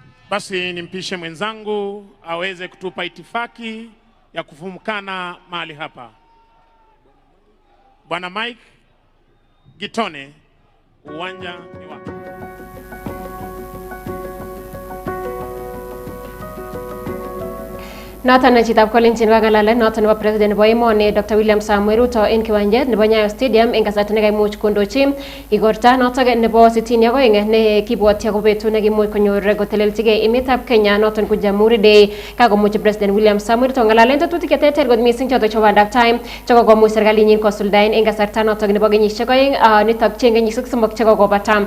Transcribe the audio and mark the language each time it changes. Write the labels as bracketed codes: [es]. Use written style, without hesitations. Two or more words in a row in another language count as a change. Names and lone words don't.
[sw] Basi nimpishe mwenzangu aweze kutupa itifaki ya kufumukana mahali hapa. Bwana Mike Gitone, uwanja ni wako. [kln] Noton na chitab kolenjin kang'alalen noton nebo president nebo emoni Dr. William Samoei Ruto en kiwanjet nebo Nyayo Stadium en kasarta nekaimuch kondochi igorta noton nebo 62 ne kibwotyi ako betut nekimuch konyor kotelelchigei emetab Kenya noton ko Jamhuri Day kakomuch president William Samoei Ruto ng'alalen tetutik cheterter kot missing choton chebo bandab tai chekokomuch serkalinyin kosuldaen en kasarta noton nebo kenyisiek 2 nitok che kenyisiek 3 chekokobata.